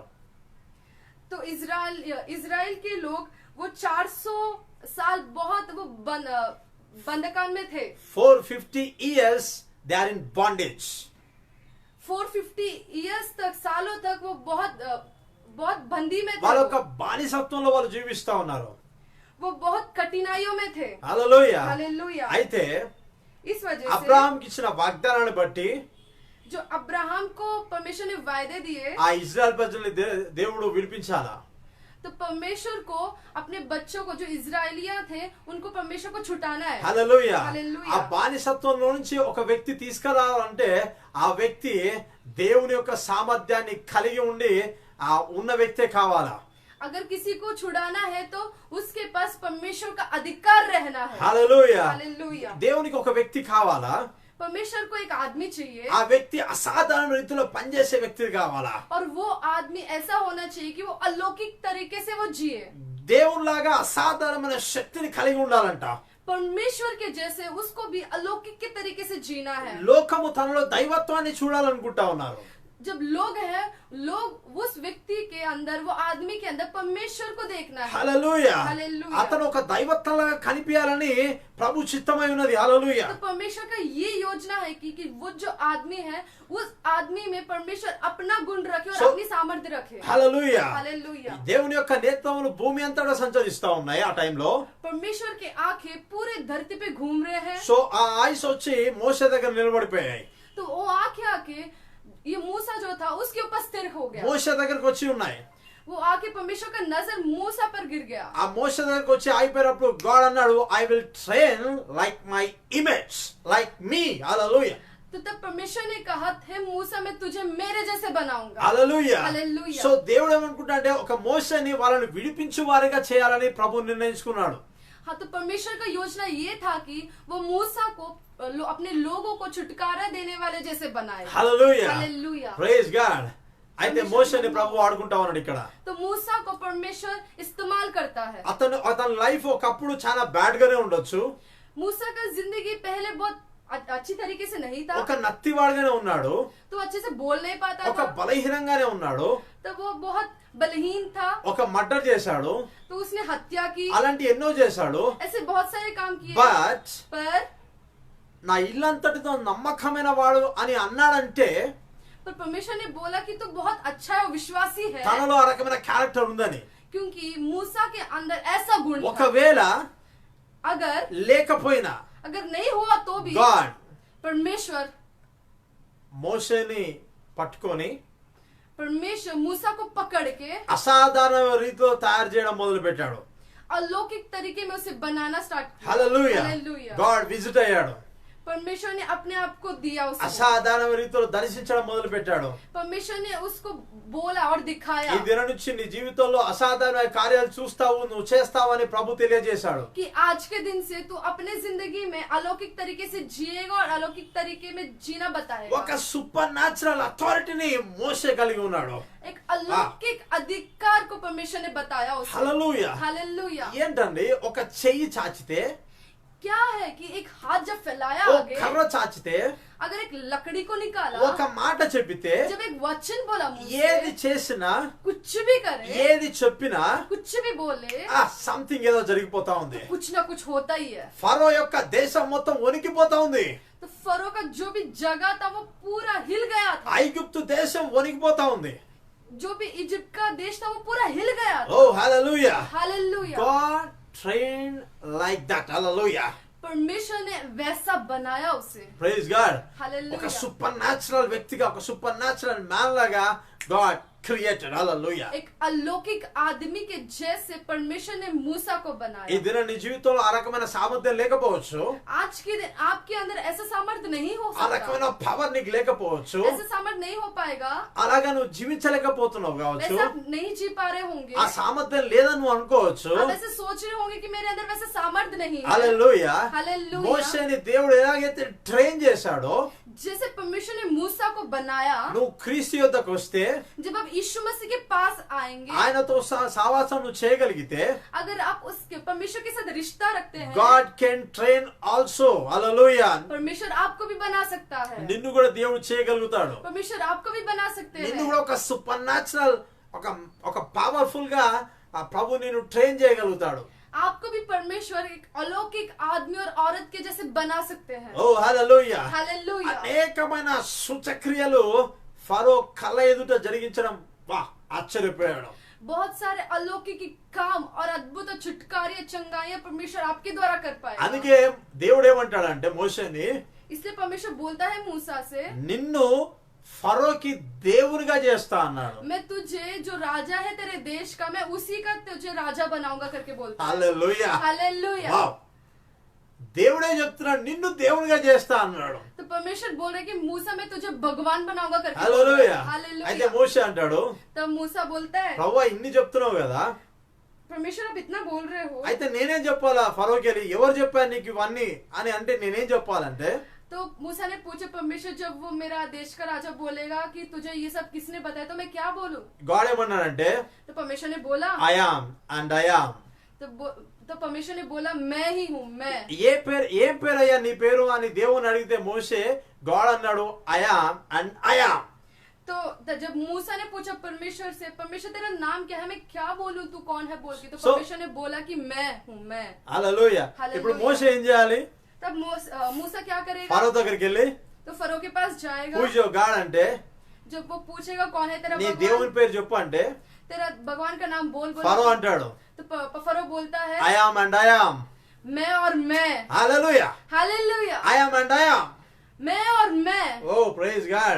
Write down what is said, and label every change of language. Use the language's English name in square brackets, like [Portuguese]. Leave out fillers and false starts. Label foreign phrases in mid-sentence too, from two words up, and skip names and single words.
[Hindi] तो इजराइल के लोग वो 400 साल बहुत वो बंधकान में थे। [English] 450 years they are in bondage. [Hindi] 450 इयर्स तक, सालों तक वो बहुत बंदी में [Telugu] వాళ్ళ [Hindi] थे। [Telugu] యొక్క బానిసత్వంలో వాళ్ళు జీవిస్తా ఉన్నారు. [Hindi] वो बहुत कठिनाइयों में थे। [Telugu] హల్లెలూయా. [Hindi] हालेलुया। [Telugu] అయితే [Hindi] इस वजह से [Telugu] అబ్రహాంకి ఇచ్చిన వాగ్దానాన్ని బట్టి [Hindi] जो अब्राहम को परमेश्वर ने वायदे दिए, [Telugu] ఆ ఇజ్రాయెల్ ప్రజల్ని దేవుడు విడిపించాలా. [Hindi] तो तो परमेश्वर को अपने बच्चों को जो इजराइलिया थे उनको परमेश्वर को छुटाना है। [Telugu] హల్లెలూయా హల్లెలూయా। ఆ బానిసత్వంలో నుంచి ఒక వ్యక్తి తీసుకురావాలంటే ఆ వ్యక్తి దేవుని యొక్క సామర్థ్యాన్ని కలిగి ఉండి ఆ ఉన్న వ్యక్తే కావాలా। [Hindi] अगर किसी को छुड़ाना है तो उसके पास परमेश्वर का अधिकार रहना है। [Telugu] హల్లెలూయా [Hindi] हालेलुया। [Telugu] దేవునికి ఒక వ్యక్తి కావాలా, [Hindi] परमेश्वर को एक आदमी चाहिए [Telugu] ఆ వ్యక్తి అసాధారణ రీతిలో పనిచేసే వ్యక్తి కావాలా। [Hindi] और वो आदमी ऐसा होना चाहिए कि वो अलौकिक तरीके से वो जिए। [Telugu] దేవునిలాగా అసాధారణమైన శక్తిని కలిగి ఉండాలంట। [Hindi] परमेश्वर के जैसे उसको भी अलौकिक के तरीके से जीना है। [Telugu] లోకము తనలో దైవత్వాన్ని చూడాలనుకుంటా ఉన్నారు। [Hindi] जब लोग हैं, लोग उस व्यक्ति के अंदर, वो आदमी के अंदर परमेश्वर को देखना है। [Telugu] హల్లెలూయా హల్లెలూయా। అతను ఒక దైవత్వంలాగా కనిపించాలని ప్రభు చిత్తమై ఉన్నది। హల్లెలూయా। [Hindi] तो परमेश्वर का ये योजना है कि वो जो आदमी है उस आदमी में परमेश्वर अपना गुण रखे और अपनी सामर्थ्य रखे। [Telugu] హల్లెలూయా। [Hindi] हालेलुया। [Telugu] దేవుని యొక్క నేత్రములు భూమి అంతటా సంచరిస్తా ఉన్నాయి ఆ టైంలో। [Hindi] परमेश्वर के आंखें पूरे धरती पे घूम रहे हैं। [Telugu] సో ఆ ఐస్ వచ్చి మోషే దగ్గర నిలబడిపోయాయి। [Hindi] तो वो आंखें आके ये मूसा जो था उसके ऊपर स्थिर हो गया। [Telugu] మోషే దగ్గరకు వచ్చి ఉన్నాయి। [Hindi] वो आके परमेश्वर का नजर मूसा पर गिर गया। [Telugu] ఆ మోషే దగ్గరకు వచ్చి అయిపోయినప్పుడు గాడ్ అన్నాడు, [English] I will train like my image like me. [Telugu] హల్లెలూయా। [Hindi] तो तब परमेश्वर ने कहा, हे मूसा मैं तुझे मेरे जैसे बनाऊंगा। [Telugu] హల్లెలూయా। హల్లెలూయా। సో దేవుడు ఏమనుకుంటా అంటే ఒక మోషేని వాళ్ళని విడిపించు వారిగా చేయాలని ప్రభు నిర్ణయించుకున్నాడు। [Hindi] हाँ, तो परमेश्वर का योजना ये था कि वो मूसा को अपने लोगों को छुटकारा देने वाले जैसे बनाए। [Telugu] హల్లెలూయా। [Hindi] हालेलुया। [English] Praise God. [Telugu] అయితే మోషేని ప్రభు వాడుకుంటా ఉన్నాడు ఇక్కడ। [Hindi] तो मूसा को परमेश्वर इस्तेमाल करता है। [Telugu] అతని లైఫ్ ఒకప్పుడు చాలా బ్యాడ్ గానే ఉండొచ్చు। [Hindi] मूसा का जिंदगी पहले बहुत अच्छी तरीके से नहीं था। [Telugu] ఒక నత్తివాడుగానే ఉన్నాడు। [Hindi] तो अच्छे से बोल नहीं पाता [Telugu] ఒక [Hindi] था। [Telugu] బలహీనంగానే ఉన్నాడు। [Hindi] तो वो बहुत बलहीन था। [Telugu] ఒక మర్డర్ చేశాడు। [Hindi] तो उसने हत्या की, [Telugu] అలాంటి ఎన్నో చేశాడు। [Hindi] ऐसे बहुत सारे काम किए। [Telugu] బట్ [Hindi] पर [Telugu] నా ఇల్లంతటితో నమ్మకమైన వాడు అని అన్నాడంటే [Hindi] परमेश्वर ने बोला कि तू बहुत अच्छा है और विश्वासी है, [Telugu] తనలో ఆ రకమైన క్యారెక్టర్ ఉందని। [Hindi] क्योंकि मूसा के अंदर ऐसा गुण था। [Telugu] ఒకవేళ [Hindi] अगर [Telugu] లేకపోయినా [Hindi] नहीं हुआ तो भी [Telugu] గాడ్ [Hindi] परमेश्वर [Telugu] మోషేని పట్టుకొని [Hindi] मूसा को पकड़ के [Telugu] అసాధారణ రీతిలో తయారు చేయడం మొదలు పెట్టాడు। [Hindi] अलौकिक तरीके में उसे बनाना स्टार्ट किया। [Telugu] హల్లెలూయా। [Hindi] हालेलुया। [Telugu] గాడ్ విజిట్ అయ్యాడు। [Hindi] परमेश्वर ने अपने आप को दिया उसको। [Telugu] అసాధారణ రీతిలో దర్శించడం మొదలు పెట్టాడు। [Hindi] परमेश्वर ने उसको बोला और दिखाया [Telugu] ఈ దినం నుంచి నీ జీవితంలో అసాధారణ కార్యాలు చూస్తావు, నువ్వు చేస్తావని ప్రభు తెలియజేశాడు। [Hindi] कि आज के दिन से तू अपने जिंदगी में अलौकिक तरीके से जिएगा और अलौकिक तरीके में जीना बताएगा। [Telugu] ఒక [English] super natural [Telugu] అథారిటీని మోషే కలిగి ఉన్నాడు। [Hindi] एक अलौकिक अधिकार को परमेश्वर ने बताया उसे। [Telugu] హల్లెలూయా। [Hindi] हालेलुया। [Telugu] ఏంటండి ఒక చెయ్యి చాచితే, [Hindi] क्या है कि एक हाथ जब फैलाया [Telugu] ఓ [Hindi] आगे, [Telugu] కర్ర చాచితే, [Hindi] अगर एक लकड़ी को निकाला, [Telugu] ఒక మాట చెప్పితే, [Hindi] जब एक वचन बोला मुंह [Telugu] ఏది [Hindi] से, [Telugu] చేసినా [Hindi] कुछ भी करे, [Telugu] ఏది చెప్పినా [Hindi] कुछ भी बोले, [Telugu] సంథింగ్ ఏదో జరిగిపోతా ఉంది। [Hindi] कुछ ना कुछ होता ही है। [Telugu] ఫరో యొక్క దేశం మొత్తం వణికిపోతా ఉంది। [Hindi] तो फरो का जो भी जगह था वो पूरा हिल गया था। [Telugu] ఐగుప్తు దేశం వణికిపోతా ఉంది। [Hindi] जो भी इजिप्ट का देश था वो पूरा हिल गया था। [Telugu] ఓ హల్లెలూయా। [Hindi] हालेलुया। [English] God trained like that. Hallelujah. [Hindi] परमेश्वर ने वैसा बनाया उसे। [English] Praise God. [Hindi] हालेलुया। [Telugu] ఒక [English] super natural [Telugu] వ్యక్తిగా, ఒక [English] super natural man [Telugu] లాగా [English] God created. Hallelujah. [Hindi] एक अलौकिक आदमी के जैसे परमेश्वर ने मूसा को [Telugu] ఈ [Hindi] बनाया। [Telugu] దిన నీ జీవితంలో ఆ రకమైన సామర్థ్యం లేకపోవచ్చు, [Hindi] आज के दिन आपके अंदर ऐसा सामर्थ्य नहीं हो [Telugu] ఆ రకమైన [Hindi] सकता, [Telugu] పవర్ నీకు లేకపోవచ్చు, [Hindi] ऐसा सामर्थ्य नहीं हो पाएगा, [Telugu] అలాగా నువ్వు జీవించలేకపోతున్నావు కావచ్చు, [Hindi] वैसा आप नहीं जी पा रहे होंगे, [Telugu] ఆ సామర్థ్యం లేదని నువ్వు అనుకోవచ్చు। [Hindi] आप ऐसे सोच रहे होंगे कि मेरे अंदर वैसा सामर्थ्य नहीं है। [Telugu] హల్లెలూయా। [Hindi] हालेलुया। [Telugu] మోషేని దేవుడు ఎలాగైతే ట్రైన్ చేశాడో, [Hindi] जैसे परमेश्वर ने मूसा को बनाया, [Telugu] నువ్వు క్రీస్తు యొద్దకు వస్తే [Hindi] जब आप यीशु मसीह के पास आएंगे, [Telugu] ఆయనతో సావాసం నువ్వు చేయగలిగితే, [Hindi] अगर आप उसके परमेश्वर के साथ रिश्ता रखते हैं, [English] God can train also. Hallelujah. [Hindi] परमेश्वर आपको भी बना सकता है। [Telugu] నిన్ను కూడా దేవుడు చేయగలుగుతాడు। [Hindi] परमेश्वर आपको भी बना सकते [Telugu] నిన్ను [Hindi] हैं। [Telugu] కూడా ఒక [English] super natural, [Telugu] ఒక పవర్ఫుల్ గా ఆ ప్రభు నిన్ను ట్రైన్ చేయగలుగుతాడు। [Hindi] आपको भी परमेश्वर एक अलौकिक आदमी और औरत के जैसे बना सकते हैं। [Telugu] ఓ హల్లెలూయా। [Hindi] हालेलुया। [Telugu] అనేకమైన సూచక్రియలు ఫరో కళ్ళ ఎదుట జరిగించడం ఆశ్చర్యపోయాడు। [Hindi] बहुत सारे अलौकिक काम और अद्भुत छुटकारे चंगाइयां परमेश्वर आपके द्वारा कर पाएगा। [Telugu] అందుకే దేవుడు ఏమంటాడంటే మోషేని, [Hindi] इसलिए परमेश्वर बोलता है मूसा से, [Telugu] నిన్ను ఫరోకి దేవునిగా చేస్తా అన్నాడు. [Hindi] मैं तुझे जो राजा है तेरे देश का, मैं उसी का तुझे राजा बनाऊंगा करके बोलता है। [Telugu] హల్లెలూయా. [Hindi] हालेलुया। [Telugu] వావ్. దేవుడే చెప్తున్నాడు నిన్ను దేవునిగా చేస్తా అన్నాడు. [Hindi] तो परमेश्वर बोल रहे कि मूसा मैं तुझे भगवान बनाऊंगा करके बोल रहा [Telugu] హల్లెలూయా. [Hindi] है। हालेलुया। [Telugu] అయితే మోషే అంటాడు, [Hindi] तब मूसा बोलता है, [Telugu] ప్రభువా ఇన్ని చెప్తున్నావు కదా, [Hindi] परमेश्वर आप इतना बोल रहे हो, [Telugu] అయితే నేనేం చెప్పాలా ఫరోకి వెళ్ళి, ఎవరు చెప్పారు నీకు ఇవన్నీ అని అంటే నేనేం చెప్పాలంటే, [Hindi] तो मूसा ने पूछा परमेश्वर जब वो मेरा देश का राजा बोलेगा कि तुझे ये सब किसने बताया तो मैं क्या बोलूं? [Telugu] గాడ్ ఏమన్నాడంటే [Hindi] तो परमेश्वर ने बोला, [English] I am and I am. [Hindi] तो परमेश्वर ने बोला मैं ही हूँ, मैं। [Telugu] ఏం పేరు అయ్యా నీ పేరు అని దేవుని అడిగితే మోషే గాడ్ అన్నాడు [English] I am and I am. [Hindi] तो जब मूसा ने पूछा परमेश्वर से, परमेश्वर तेरा नाम क्या है, मैं क्या बोलूं, तू कौन है बोल के, तो परमेश्वर ने बोला कि मैं हूँ, मैं। [Telugu] హల్లెలూయా. ఇప్పుడు మోషే ఏం చేయాలి? [Hindi] तब मूसा क्या करेगा? [Telugu] ఫరో దగ్గరికి వెళ్ళి [Hindi] तो फरो के पास जाएगा। [Telugu] పూజో గాడ్ అంటే [Hindi] जब वो पूछेगा कौन है तेरा [Telugu] నీ [Hindi] भगवान, [Telugu] దేవుని పేరు చెప్పు అంటే [Hindi] तेरा भगवान का नाम बोल [Telugu] ఫరో [Hindi] बोल। [Telugu] అంటాడు [Hindi] तो फरो बोलता है [English] I am and I am. [Hindi] मैं और मैं। [Telugu] హల్లెలూయా. [Hindi] हालेलुया। [English] I am and I am. [Hindi] मैं और मैं। [English] O praise God.